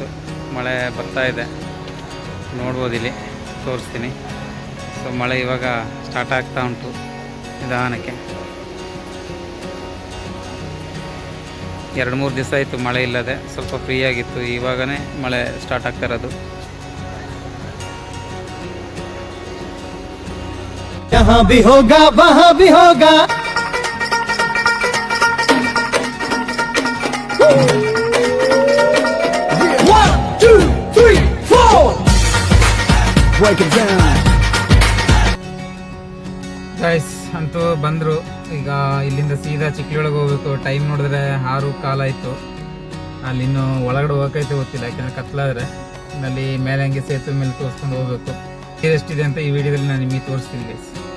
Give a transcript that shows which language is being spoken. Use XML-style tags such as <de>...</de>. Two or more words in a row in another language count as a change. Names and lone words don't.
<kn>ಮಳೆ ಬರ್ತಾ ಇದೆ, ನೋಡ್ಬೋದು, ಇಲ್ಲಿ ತೋರಿಸ್ತೀನಿ. ಸೊ ಮಳೆ ಇವಾಗ ಸ್ಟಾರ್ಟ್ ಆಗ್ತಾ ಉಂಟು ನಿಧಾನಕ್ಕೆ. 2-3 ದಿವಸ ಆಯಿತು ಮಳೆ ಇಲ್ಲದೆ, ಸ್ವಲ್ಪ ಫ್ರೀ ಆಗಿತ್ತು. ಇವಾಗನೇ ಮಳೆ ಸ್ಟಾರ್ಟ್ ಆಗ್ತಾ ಇರೋದು.</kn> <hi>यहाँ भी होगा वहाँ भी होगा.</hi> <en>One, two, three, four. Break it down.</en> <kn>ಗೈಸ್ ಅಂತೂ ಬಂದರು. ಈಗ ಇಲ್ಲಿಂದ ಸೀದಾ ಚಿಕ್ಲಿಯೊಳಗೆ ಹೋಗ್ಬೇಕು. ಟೈಮ್ ನೋಡಿದ್ರೆ 6 ಕಾಲ ಆಯಿತು. ಅಲ್ಲಿನ್ನೂ ಒಳಗಡೆ ಹೋಗೋಕೈತೆ ಗೊತ್ತಿಲ್ಲ, ಯಾಕೆಂದರೆ ಕತ್ಲಾದರೆ. ಅಲ್ಲಿ ಮೇಲೆ ಹಂಗೆ ಸೇತುವೆ ಮೇಲೆ ತೋರಿಸ್ಕೊಂಡು ಹೋಗ್ಬೇಕು. ಎಷ್ಟಿದೆ ಅಂತ ಈ ವಿಡಿಯೋದಲ್ಲಿ ನಾನು ನಿಮಗೆ ತೋರಿಸ್ತೀನಿ ಗೈಸ್.</kn>